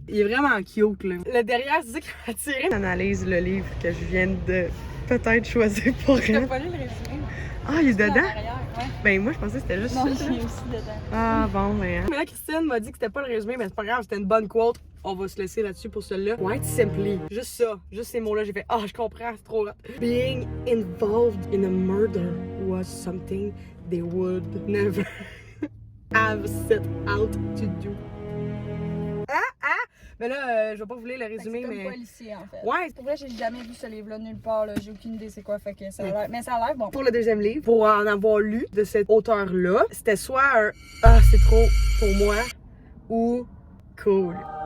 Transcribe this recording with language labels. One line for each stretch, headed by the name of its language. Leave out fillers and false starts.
French: Il est vraiment cute, là. Le derrière, c'est ça qui m'a attiré. J'analyse le livre que je viens de peut-être choisir pour T'as elle. pas lu le résumé? Ah, il est dedans? Ouais. Ben, moi, je pensais que c'était juste Non, ça. j'ai aussi dedans. Ah, bon, mais. Mais là, Christine m'a dit que c'était pas le résumé, mais c'est pas grave, c'était une bonne quote. On va se laisser là-dessus pour celui-là.
English: White simply.
French: Juste ça, juste ces mots-là, j'ai fait, ah, je comprends, c'est trop hot.
English: Being involved in a murder was something they would never have set out to do.
French: Mais là, je vais pas vous lire le résumé, C'est mais. comme policier en fait. Ouais. Pour vrai, j'ai jamais vu ce livre-là nulle part, là. J'ai aucune idée c'est quoi, fait que ça a l'air. Mais ça a l'air bon. Pour le deuxième livre, pour en avoir lu de cet auteur-là, c'était soit un ah, c'est trop pour moi ou cool.